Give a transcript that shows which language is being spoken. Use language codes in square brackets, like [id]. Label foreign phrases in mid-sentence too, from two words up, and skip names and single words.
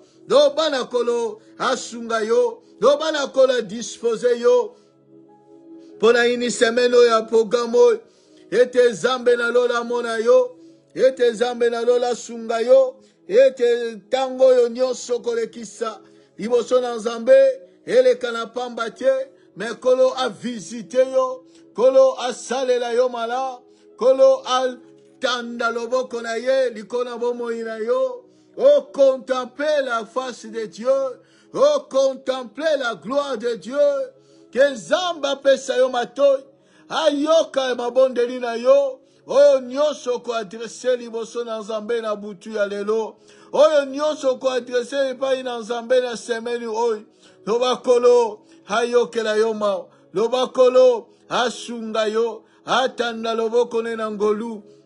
[ln] Dobana kolo asunga yo, dobana kolo dispose yo, pona ini semaine oyo ya programme oyo, ete Nzambe na lola mona yo, ete Nzambe na lola sunga yo, ete tango oyo nyonso kolekisa liboso na Nzambe, eleka na pamba te, me kolo a visite yo, kolo a salela yo mala, kolo a tanda loboko na ye, likona bomoi na yo, [fr] o contempler la face de Dieu, o contempler la gloire de Dieu, que [ln] Nzambe apesa yo matoi, ayoka mabondeli na yo, oyo nyonso ko adresse liboso na Nzambe na butu ya lelo, oyo nyonso ko adresse epai na Nzambe na semaine oyo, loba kolo ayokela yo ma, loba kolo asunga yo, atanda loboko ne na ngolu,